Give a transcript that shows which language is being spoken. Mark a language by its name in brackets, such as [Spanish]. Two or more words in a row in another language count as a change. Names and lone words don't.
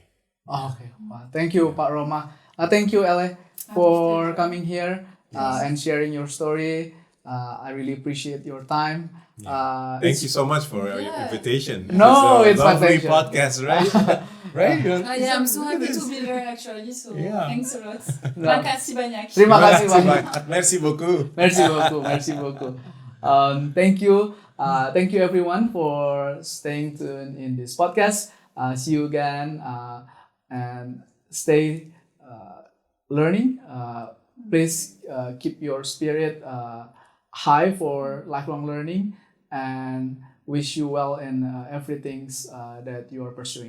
[English] Okay, well, thank you, Pak Roma. Thank you, LA, for coming here and sharing your story. I really appreciate your time. Thank you so much for your invitation. No, it's my lovely pleasure. podcast, right? Right? I'm so happy to be there actually, so thanks a lot. [Indonesian] Makasih banyak. Terima kasih banyak. [French] Merci beaucoup. Merci beaucoup. Merci beaucoup. [English] Thank you. Thank you everyone for staying tuned in this podcast. See you again and stay learning. Please keep your spirit high for lifelong learning, and wish you well in everything that you are pursuing.